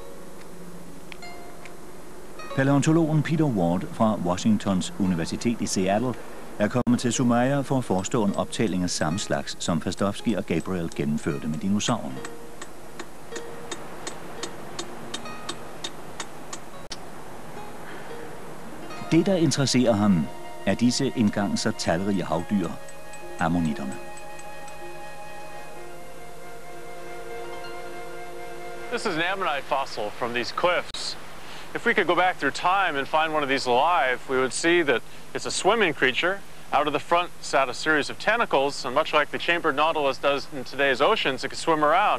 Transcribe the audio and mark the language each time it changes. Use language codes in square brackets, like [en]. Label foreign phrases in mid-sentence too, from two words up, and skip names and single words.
[da] Palæontologen Peter Ward fra Washingtons Universitet i Seattle er kommet til Sumaya for at forestå en optælling af samme slags, som Pastovsky og Gabriel gennemførte med dinosaurerne. Det, der interesserer ham, er disse engang så talrige havdyr, ammonitterne. [en] This is an ammonite fossil from these cliffs. If we could go back through time and find one of these alive, we would see that it's a swimming creature. Out of the front sat a series of tentacles, and much like the chambered nautilus does in today's oceans, it could swim around.